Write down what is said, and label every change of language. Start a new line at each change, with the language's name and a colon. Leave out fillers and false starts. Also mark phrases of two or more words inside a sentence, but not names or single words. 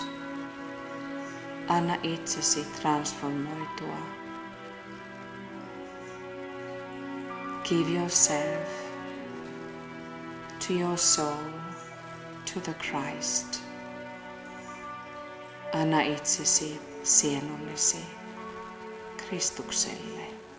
Finnish: Anna itsesi transformoitua.
English: Give yourself to your soul, to the Christ.
Finnish: Anna itsesi sielullesi Kristukselle.